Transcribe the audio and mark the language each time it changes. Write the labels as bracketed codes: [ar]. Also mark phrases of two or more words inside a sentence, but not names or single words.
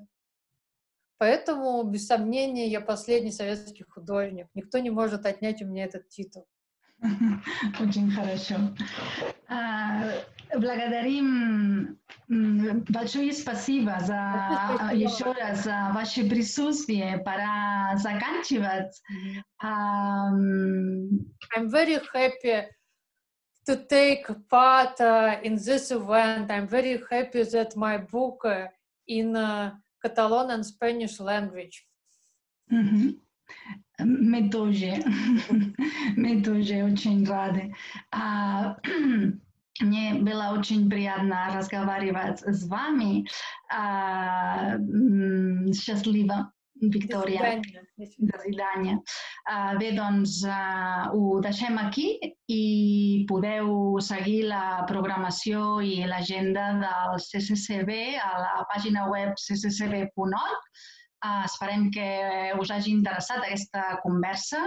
[ru] Поэтому, без сомнения, я последний советский художник. Никто не может отнять у меня этот титул. Очень хорошо. Благодарим, большое спасибо еще раз за ваше присутствие. Пора заканчивать. [en] I'm very happy to take part in this event. I'm very happy that my book in Catalan and Spanish language. [ru] Мы тоже очень рады. Мне было очень приятно разговаривать с вами. Счастливо, Виктория. До свидания. [ca] Bé, doncs ho deixem aquí i podeu seguir la programació i l'agenda del CCCB a la pàgina web cccb.org. Esperem que us hagi interessat aquesta conversa.